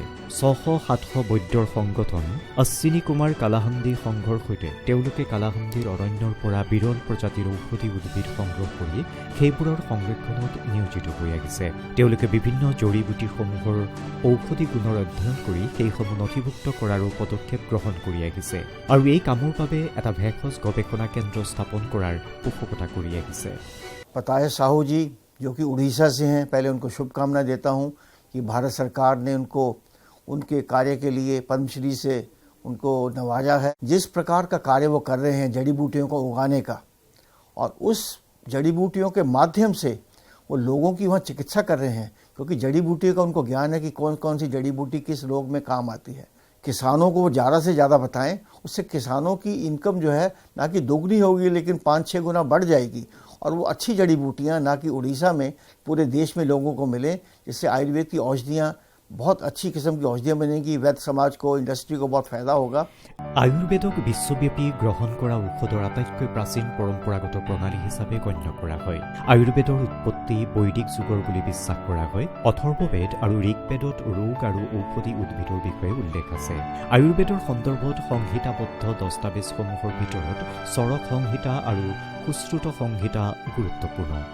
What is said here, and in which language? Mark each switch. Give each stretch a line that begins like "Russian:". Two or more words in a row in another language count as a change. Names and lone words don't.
Assamese: ৬০০-৭০০ বৈদ্যৰ সংগঠন অশ্বিনী কুমাৰ কালাহান্দি সংঘৰ সৈতে তেওঁলোকে কালাহান্দিৰ অৰণ্যৰ পৰা বিৰল প্ৰজাতিৰ ঔষধি উদ্ভিদ সংগ্ৰহ কৰি সেইবোৰৰ সংৰক্ষণত নিয়োজিত হৈ আহিছে। তেওঁলোকে বিভিন্ন জড়ি বুটিসমূহৰ ঔষধি গুণৰ অধ্যয়ন কৰি সেইসমূহ নথিভুক্ত কৰাৰো পদক্ষেপ গ্ৰহণ কৰি আহিছে আৰু এই কামৰ বাবে এটা ভেষজ গৱেষণা কেন্দ্ৰ স্থাপন কৰাৰ পোষকতা কৰি আহিছে।
Hindi: पाटायत साहू जी जो कि उड़ीसा से हैं, पहले उनको शुभकामना देता हूं। कि भारत सरकार ने उनको उनके कार्य के लिए पद्मश्री से उनको नवाजा है। जिस प्रकार का कार्य वो कर रहे हैं जड़ी बूटियों को उगाने का, और उस जड़ी बूटियों के माध्यम से वो लोगों की वहाँ चिकित्सा कर रहे हैं, क्योंकि जड़ी बूटी का उनको ज्ञान है कि कौन कौन सी जड़ी बूटी किस रोग में काम आती है। किसानों को वो ज़्यादा से ज़्यादा बताएं, उससे किसानों की इनकम जो है ना कि दोगुनी होगी लेकिन 5-6 गुना बढ़ जाएगी, और वो अच्छी जड़ी बूटियाँ ना कि उड़ीसा में पूरे देश में लोगों को मिले, जिससे आयुर्वेद की औषधियाँ बहुत अच्छी किस्म की औषधियाँ बनेंगी। वैद्य समाज को, इंडस्ट्री को बहुत फायदा होगा।
Assamese: আয়ুৰ্বেদক বিশ্বব্যাপী গ্ৰহণ কৰা ঔষধৰ আটাইতকৈ প্ৰাচীন পৰম্পৰাগত প্ৰণালী হিচাপে গণ্য কৰা হয়। আয়ুৰ্বেদৰ উৎপত্তি বৈদিক যুগৰ বুলি বিশ্বাস কৰা হয়। অথৰ্ববেদ আৰু ঋগ্বেদত ৰোগ আৰু ঔষধি উদ্ভিদৰ বিষয়ে উল্লেখ আছে। আয়ুৰ্বেদৰ সন্দৰ্ভত সংহিতাবদ্ধ দস্তাবেজসমূহৰ ভিতৰত চৰক সংহিতা আৰু সুশ্ৰুত সংহিতা গুৰুত্বপূৰ্ণ।